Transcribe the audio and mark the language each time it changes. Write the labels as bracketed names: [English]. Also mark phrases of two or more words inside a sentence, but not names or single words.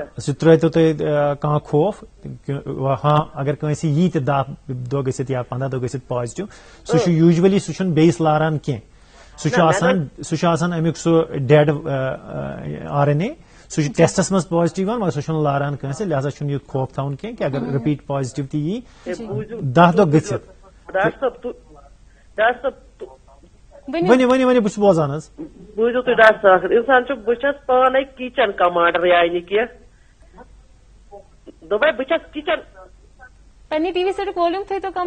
[Kashmiri] سُہ ترٛٲوتو تۄہہِ کانٛہہ خوف. ہاں اگر کٲنٛسہِ یی تہِ 10 دۄہ گٔژھِتھ یا 15 دۄہ گٔژھِتھ پازٹِو, سُہ چھُ یوٗجؤلی سُہ چھُنہٕ بیٚیِس لاران کینٛہہ. سہ امیک سہ [English] dead RNA [Kashmiri] سہ ٹیسٹس مز پازیٹو مگر سہ لاران کنسے لہذا چھ یہ خوف تھاؤن کی کہ اگر [English] repeat positive [Kashmiri] تہ یی 10 دۄہ گژھِتھ ونی بہٕ بوزان حظ بوٗزِو تُہۍ ڈاکٹر صٲب اِنسان چھُ بہٕ چھَس پانے [English] kitchen commander [Kashmiri] یعنی کہِ دوٚپے بہٕ چھَس کِچن پننہِ ٹی وی سیٹُک والیوم تھٲیتو کم